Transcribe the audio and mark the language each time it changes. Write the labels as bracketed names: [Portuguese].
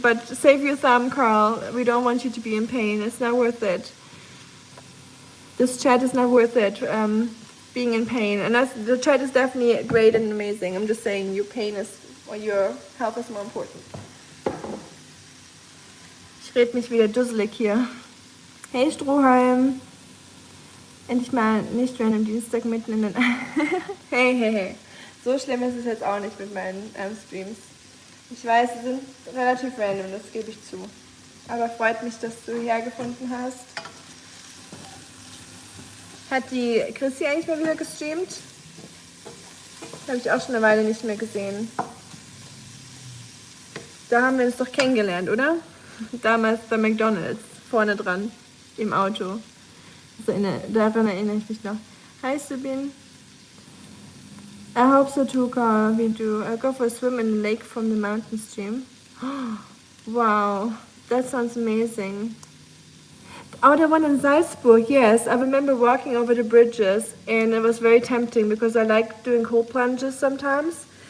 [English] But save your thumb, Carl. We don't want you to be in pain. It's not worth it. This chat is not worth it. Being in pain, and the chat is definitely great and amazing. I'm just saying your pain is, or your health is more important. [German] Ich red mich wieder dusselig hier. Hey Strohhalm. Endlich mal nicht random Dienstag mitten in den... Hey. So schlimm ist es jetzt auch nicht mit meinen Streams. Ich weiß, sie sind relativ random, das gebe ich zu. Aber freut mich, dass du hergefunden hast. Hat die Chrissy eigentlich mal wieder gestreamt? Habe ich auch schon eine Weile nicht mehr gesehen. Da haben wir uns doch kennengelernt, oder? Damals bei McDonald's, vorne dran, im Auto. Also daran erinnere ich mich noch. [English] Hi Subin. I hope so too, Carl. We do. I'll go for a swim in the lake from the mountain stream. Wow, that sounds amazing. Oh, the one in Salzburg, yes. I remember walking over the bridges, and it was very tempting because I like doing cold plunges sometimes.